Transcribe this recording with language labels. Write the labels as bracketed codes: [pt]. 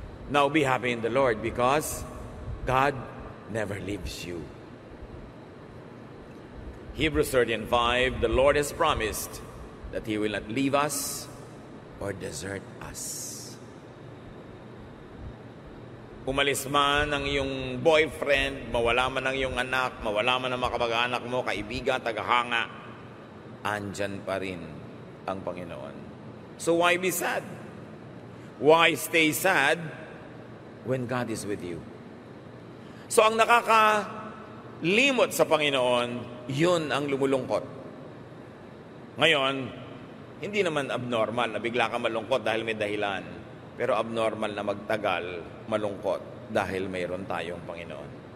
[en] Now be happy in the Lord because God never leaves you. Hebrews 13:5, the Lord has promised that He will not leave us or desert us. [tl] Umalis man ang iyong boyfriend, mawala man ang iyong anak, mawala man ang mga kamag-anak mo, kaibigan, tagahanga, andyan pa rin ang Panginoon. [en] So why be sad? Why stay sad when God is with you? [tl] So ang nakakalimot sa Panginoon, yun ang lumulungkot. Ngayon, hindi naman abnormal na bigla ka malungkot dahil may dahilan. Pero abnormal na magtagal, malungkot dahil mayroon tayong Panginoon.